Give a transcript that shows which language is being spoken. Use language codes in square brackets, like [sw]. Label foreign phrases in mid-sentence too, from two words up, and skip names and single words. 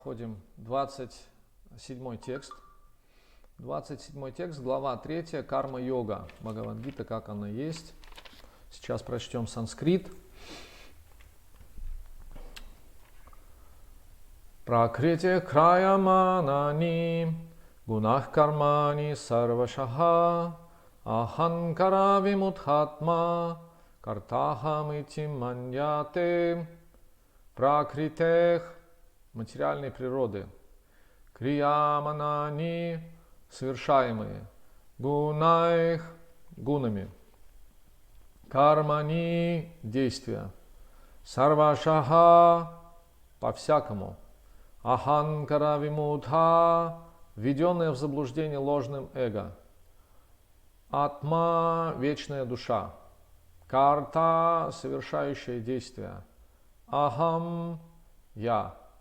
[ru] Входим 27 текст. 27 текст, глава 3, карма-йога. Бхагавад-гита, как она есть. Сейчас прочтем санскрит. [sa] प्रकृति क्रियमाणानि गुणः कर्माणि सर्वशः अहङ्कार विमूढात्मा कर्ताहमिति मन्यते. [ru] Пракритех материальной природы, крияманани совершаемые, гунайх гунами, кармани действия, сарвашаха по-всякому, [sa] अहङ्कार विमूढ [ru] введенное в заблуждение ложным эго, атма вечная душа, карта совершающая действия, ахам я.